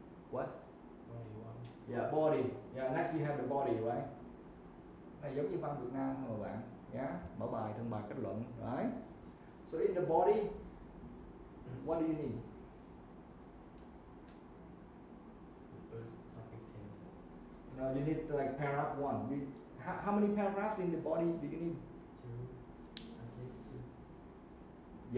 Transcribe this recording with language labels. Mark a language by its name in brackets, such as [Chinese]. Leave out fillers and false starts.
[English] What? Yeah, body. Yeah, next you have the body, right? [Vietnamese] Này giống như văn Việt Nam thôi mà bạn. Yeah, mở bài, thân bài, kết luận, right? [English] So in the body, what do you need? The first topic sentence. No, you need like paragraph 1. How many paragraphs in the body do you need? 2. At least 2.